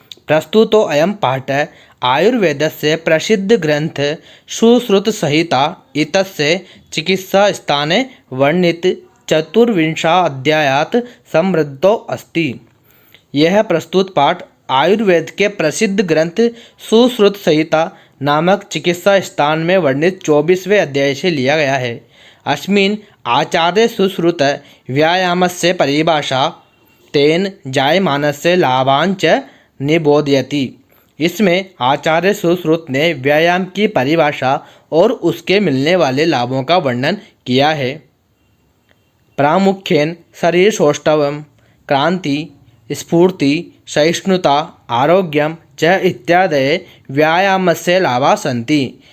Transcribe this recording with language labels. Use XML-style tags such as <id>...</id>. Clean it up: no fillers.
<sa>प्रस्तुतो अयं पाठः आयुर्वेदस्य प्रसिद्ध ग्रंथ सुश्रुत संहिता इत्यस्य चिकित्सा स्थाने वर्णित चतुर्विंशाध्यायात् समृद्धो अस्ति।</sa> <hi>यह प्रस्तुत पाठ आयुर्वेद के प्रसिद्ध ग्रंथ सुश्रुत संहिता नामक चिकित्सा स्थान में वर्णित 24वें अध्याय से लिया गया है।</hi> <sa>अस्मिन् आचार्य सुश्रुत व्यायामस्य परिभाषा तेन जायमानस्य लाभांच निबोधयति।</sa> <hi>इसमें आचार्य सुश्रुत ने व्यायाम की परिभाषा और उसके मिलने वाले लाभों का वर्णन किया है।</hi> <sa>प्रामुख्येन शरीर सौष्ठवं, क्रांति, स्फूर्ति, सहिष्णुता, आरोग्यम च इत्यादि व्यायामस्य लाभा सन्ति।</sa>